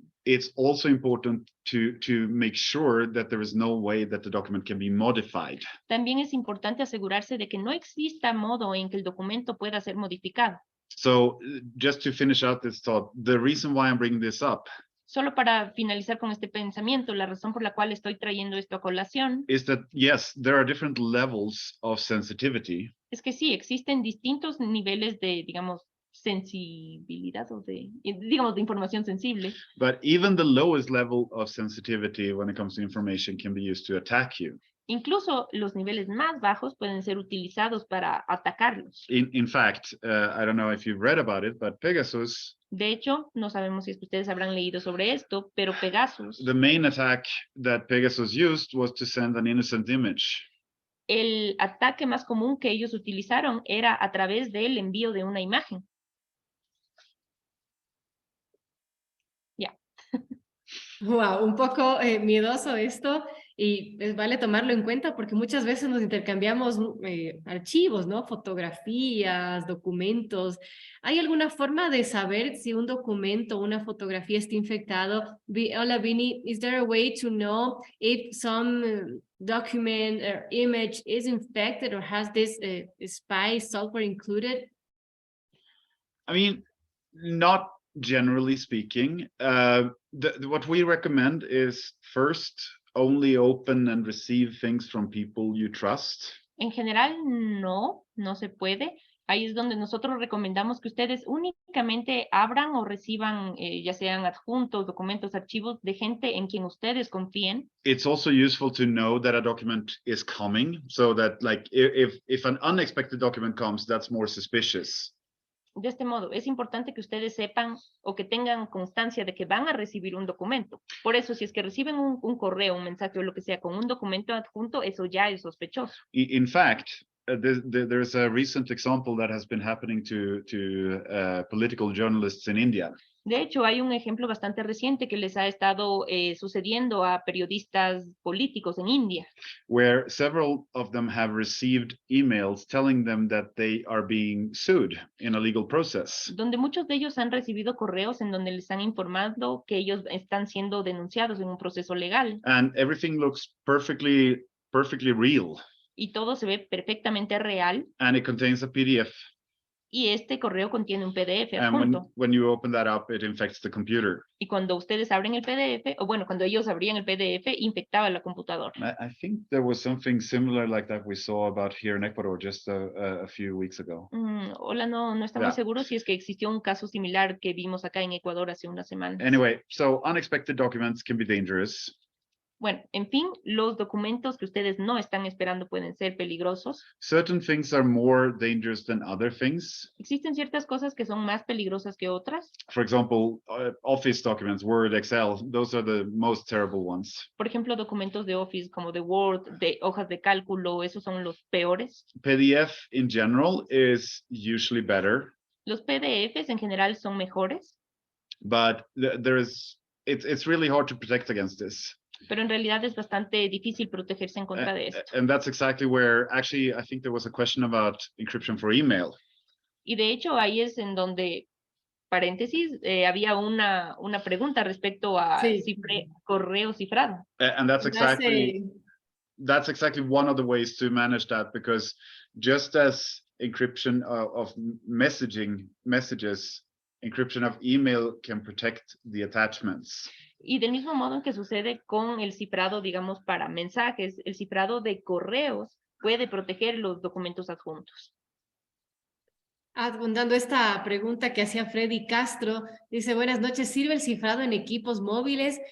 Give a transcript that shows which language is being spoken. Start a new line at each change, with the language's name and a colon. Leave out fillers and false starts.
English: It's also important to make sure that there is no way that the document can be modified.
Spanish: También es importante asegurarse de que no exista modo en que el documento pueda ser modificado.
English: So just to finish out this thought, the reason why I'm bringing this up
Spanish: solo para finalizar con este pensamiento, la razón por la cual estoy trayendo esto a colación
English: is that, yes, there are different levels of sensitivity.
Spanish: Es que sí, existen distintos niveles de, digamos, sensibilidad o de información sensible.
English: But even the lowest level of sensitivity when it comes to information can be used to attack you.
Spanish: Incluso los niveles más bajos pueden ser utilizados para atacarlos.
English: In fact, I don't know if you've read about it, but Pegasus.
Spanish: De hecho, no sabemos si ustedes habrán leído sobre esto, pero Pegasus.
English: The main attack that Pegasus used was to send an innocent image.
Spanish: El ataque más común que ellos utilizaron era a través del envío de una imagen. Ya. Wow, un poco miedoso esto. Y vale tomarlo en cuenta porque muchas veces nos intercambiamos archivos, ¿no? Fotografías, documentos. ¿Hay alguna forma de saber si un documento o una fotografía está infectado?
English: Hola, Vini, is there a way to know if some document or image is infected or has this spy software included? I mean, not generally speaking. What we recommend is first, only open and receive things from people you trust.
Spanish: En general, no se puede. Ahí es donde nosotros recomendamos que ustedes únicamente abran o reciban, ya sean adjuntos, documentos, archivos de gente en quien ustedes confíen.
English: It's also useful to know that a document is coming, so that like if an unexpected document comes, that's more suspicious.
Spanish: De este modo, es importante que ustedes sepan o que tengan constancia de que van a recibir un documento. Por eso, si es que reciben un correo, un mensaje o lo que sea con un documento adjunto, eso ya es sospechoso.
English: In fact, there's a recent example that has been happening to political journalists in India.
Spanish: De hecho, hay un ejemplo bastante reciente que les ha estado sucediendo a periodistas políticos en India,
English: where several of them have received emails telling them that they are being sued in a legal process.
Spanish: donde muchos de ellos han recibido correos en donde les han informado que ellos están siendo denunciados en un proceso legal.
English: And everything looks perfectly real.
Spanish: Y todo se ve perfectamente real.
English: And it contains a PDF.
Spanish: Y este correo contiene un PDF
English: And
Spanish: adjunto.
English: when you open that up, it infects the computer.
Spanish: Y cuando ustedes abren el PDF, o bueno, cuando ellos abrían el PDF, infectaba la computadora.
English: I think there was something similar like that we saw about here in Ecuador just a few weeks ago.
Spanish: Hola, no está muy seguro si es que existió un caso similar que vimos acá en Ecuador hace unas semanas.
English: Anyway, so unexpected documents can be dangerous.
Spanish: Bueno, en fin, los documentos que ustedes no están esperando pueden ser peligrosos.
English: Certain things are more dangerous than other things.
Spanish: Existen ciertas cosas que son más peligrosas que otras.
English: For example, Office documents, Word, Excel, those are the most terrible ones.
Spanish: Por ejemplo, documentos de Office como de Word, de hojas de cálculo, esos son los peores.
English: PDF in general is usually better,
Spanish: Los PDFs en general son mejores,
English: but it's really hard to protect against this.
Spanish: pero en realidad es bastante difícil protegerse en contra de esto.
English: And that's exactly where, actually, I think there was a question about encryption for email.
Spanish: Y de hecho, ahí es en donde, paréntesis, había una pregunta respecto a correo cifrado.
English: And that's exactly one of the ways to manage that, because just as encryption of messages, encryption of email can protect the attachments.
Spanish: Y del mismo modo en que sucede con el cifrado, digamos, para mensajes, el cifrado de correos puede proteger los documentos adjuntos. Abundando esta pregunta que hacía Freddy Castro, dice, buenas noches, ¿sirve el cifrado en equipos móviles?